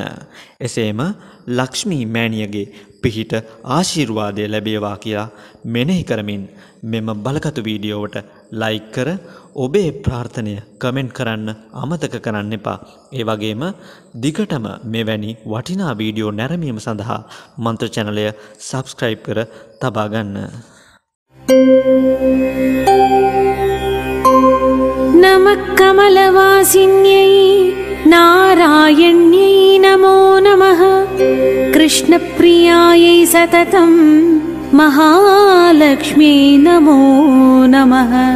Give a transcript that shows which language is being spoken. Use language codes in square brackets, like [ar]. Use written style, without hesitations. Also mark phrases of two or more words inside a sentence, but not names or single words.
[si] එසේම ලක්ෂ්මී මෑණියගේ පිහිට ආශිර්වාදය ලැබේවා කියලා මෙනෙහි කරමින් මෙම බලගතු වීඩියෝවට ලයික් කර ඔබේ ප්‍රාර්ථනය කමෙන්ට් කරන්න අමතක කරන්න එපා. ඒ වගේම දිගටම මෙවැනි වටිනා වීඩියෝ නැරඹීම සඳහා මන්ත්‍ර channelය subscribe කර තබා ගන්න. [sa] नमः कमलवासिन्यै नारायण्यै नमो नमः कृष्णप्रियायै सततं महालक्ष्म्यै नमो नमः